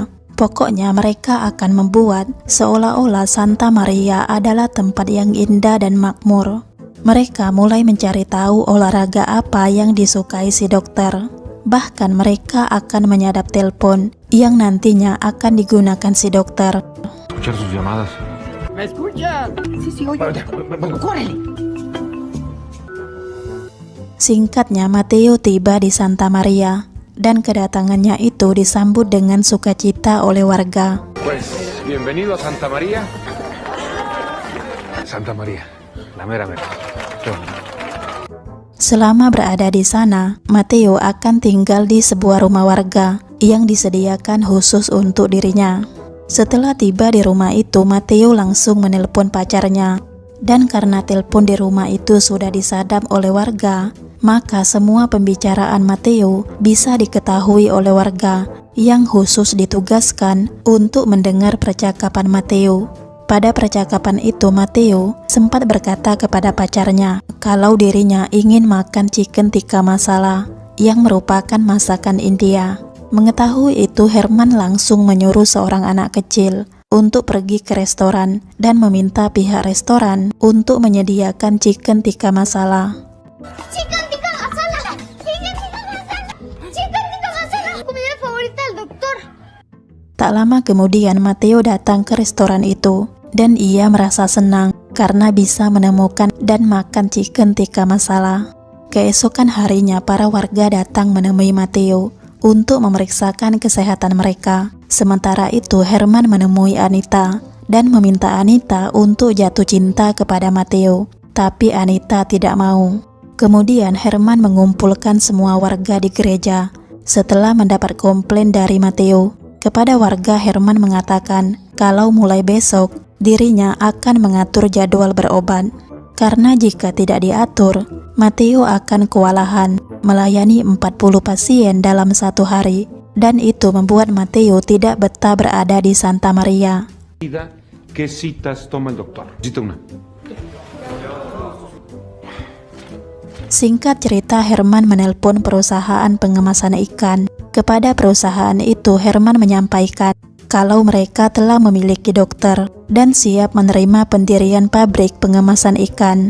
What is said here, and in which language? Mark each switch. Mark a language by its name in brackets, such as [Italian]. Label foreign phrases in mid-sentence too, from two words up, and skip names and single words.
[Indonesian] Pokoknya mereka akan membuat seolah-olah Santa Maria adalah tempat yang indah dan makmur. Mereka mulai mencari tahu olahraga apa yang disukai si dokter. Bahkan mereka akan menyadap telepon yang nantinya akan digunakan si dokter. [Spanish] Escuchar sus llamadas. ¿Me escuchan? Sí, sí, oye. ¡Córrele! [Indonesian] Singkatnya, Mateo tiba di Santa Maria dan kedatangannya itu disambut dengan sukacita oleh warga. [Spanish] Pues, bienvenido a Santa María. Santa María, la mera mera. Qué bonito. [Indonesian] Selama berada di sana, Mateo akan tinggal di sebuah rumah warga yang disediakan khusus untuk dirinya. Setelah tiba di rumah itu, Mateo langsung menelpon pacarnya. Dan karena telepon di rumah itu sudah disadap oleh warga, maka semua pembicaraan Mateo bisa diketahui oleh warga yang khusus ditugaskan untuk mendengar percakapan Mateo. Pada percakapan itu, Mateo sempat berkata kepada pacarnya kalau dirinya ingin makan chicken tikka masala yang merupakan masakan India. Mengetahui itu, Herman langsung menyuruh seorang anak kecil untuk pergi ke restoran dan meminta pihak restoran untuk menyediakan chicken tikka masala. [Spanish] Chicken tikka masala. Chicken tikka masala. Chicken tikka masala. Comida favorita del doctor. [Indonesian] Tak lama kemudian Mateo datang ke restoran itu dan ia merasa senang karena bisa menemukan dan makan chicken tikka masala. Keesokan harinya para warga datang menemui Mateo untuk memeriksakan kesehatan mereka. Sementara itu Herman menemui Anita dan meminta Anita untuk jatuh cinta kepada Mateo, tapi Anita tidak mau. Kemudian Herman mengumpulkan semua warga di gereja setelah mendapat komplain dari Mateo. Kepada warga, Herman mengatakan kalau mulai besok dirinya akan mengatur jadwal berobat. Karena jika tidak diatur, Mateo akan kewalahan melayani 40 pasien dalam satu hari. Dan itu membuat Mateo tidak betah berada di Santa Maria. [Spanish] ¿Qué citas toma el doctor? Cita una. [Indonesian] Singkat cerita, Herman menelpon perusahaan pengemasan ikan. Kepada perusahaan itu, Herman menyampaikan kalau mereka telah memiliki dokter dan siap menerima pendirian pabrik pengemasan ikan.